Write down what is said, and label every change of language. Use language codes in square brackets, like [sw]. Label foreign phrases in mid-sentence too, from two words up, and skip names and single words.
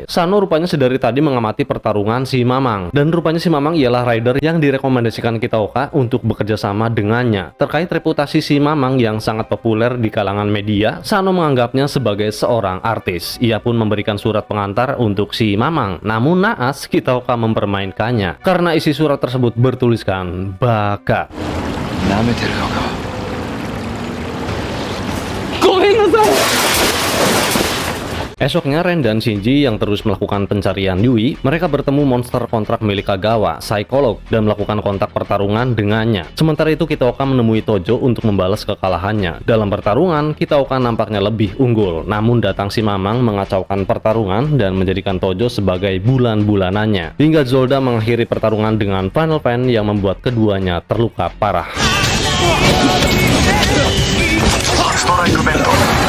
[id] Sano rupanya sedari tadi mengamati pertarungan si Mamang, dan rupanya si Mamang ialah rider yang direkomendasikan Kitaoka untuk bekerja sama dengannya. Terkait reputasi si Mamang yang sangat populer di kalangan media, Sano menganggapnya sebagai seorang artis. Ia pun memberikan surat pengantar untuk si Mamang. Namun naas, Kitaoka mempermainkannya karena isi surat tersebut bertuliskan Baka. [ja] 舐めてるのか。ごめんなさい。 [id] Esoknya Ren dan Shinji yang terus melakukan pencarian Yui, mereka bertemu monster kontrak milik Kagawa, Psycholog, dan melakukan kontak pertarungan dengannya. Sementara itu Kitaoka menemui Tojo untuk membalas kekalahannya. Dalam pertarungan, Kitaoka nampaknya lebih unggul, namun datang si Mamang mengacaukan pertarungan dan menjadikan Tojo sebagai bulan-bulanannya. Hingga Zolda mengakhiri pertarungan dengan Final Fan yang membuat keduanya terluka parah. [en] Strike Vent.